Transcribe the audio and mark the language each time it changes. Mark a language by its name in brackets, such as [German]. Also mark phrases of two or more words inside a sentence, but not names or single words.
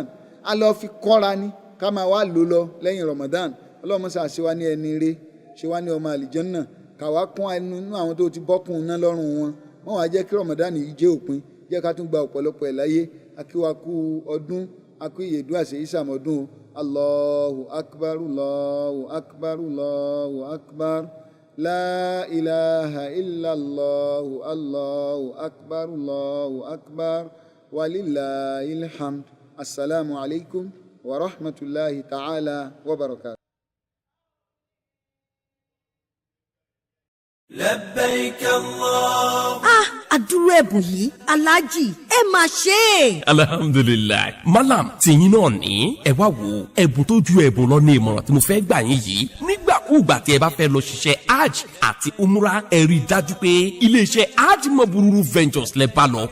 [Yoruba] a lọ fi kọ́ra ni ká máa wá lò lọ lẹ́yìn Ramadan. ọlọ́run mọ́sá ṣe wá ní ẹni ire, ṣe wá ní ọmọ àlìjẹ́nnà, káwá kún ẹnu nínú àwọn tó ti bọ́kùn iná lọ́rùn wọn. wọ́n wá jẹ́ kí Ramadan yìí jẹ́ òpin, jẹ́ ká tún gba ọ̀pọ̀lọpọ̀ ẹ̀ láyé. akíwákú ọdún, akú ìyèdú àṣẹ ìsàmọ́dún. [Arabic] الله أكبر، الله أكبر، الله أكبر، لا إله إلا الله، الله أكبر، الله أكبر، ولله الحمد. السلام عليكم ورحمة الله تعالى وبركاته. لبيك الله. [Yoruba] àdúró ẹ̀bùn yìí aláàjì ẹ máa ṣe é. alhamdulilayi malam tìyín náà ní ẹ wá wo ẹ̀bùn tó ju ẹ̀bùn lọ ní ìmọ̀ràn tí mo fẹ́ gbà yín yìí. nígbàkúùgbà tí ẹ bá fẹ́ lọ ṣiṣẹ́ hajj àti umra ẹ rí i dájú pé iléeṣẹ́ hajj mabururu ventures lẹ bá lọ.